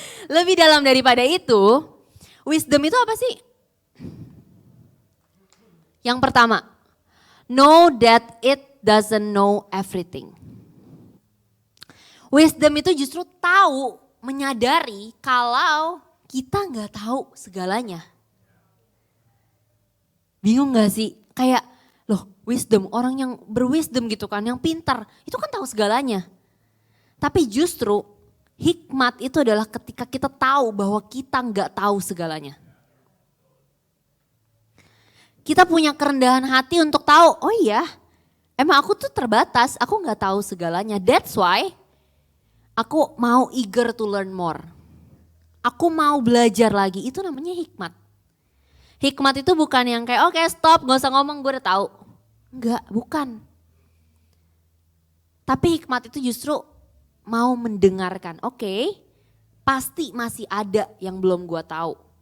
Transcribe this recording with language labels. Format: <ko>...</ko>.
<id>Lebih dalam daripada itu, wisdom itu apa sih? Yang pertama,</id> <en>know that it doesn't know everything.</en> <id>Wisdom itu justru tahu, menyadari kalau kita nggak tahu segalanya. Bingung gak sih? Kayak loh wisdom, orang yang berwisdom gitu kan, yang pintar, itu kan tahu segalanya. Tapi justru hikmat itu adalah ketika kita tahu bahwa kita nggak tahu segalanya. Kita punya kerendahan hati untuk tahu, oh iya emang aku tuh terbatas, aku nggak tahu segalanya.</id> <en>That's why</en> <id>aku mau</id> <en>eager to learn more.</en> <id>Aku mau belajar lagi, itu namanya hikmat. Hikmat itu bukan yang kayak oke, stop gak usah ngomong gue udah tahu. Enggak, bukan. Tapi hikmat itu justru mau mendengarkan, oke, pasti masih ada yang belum gue tahu.</id>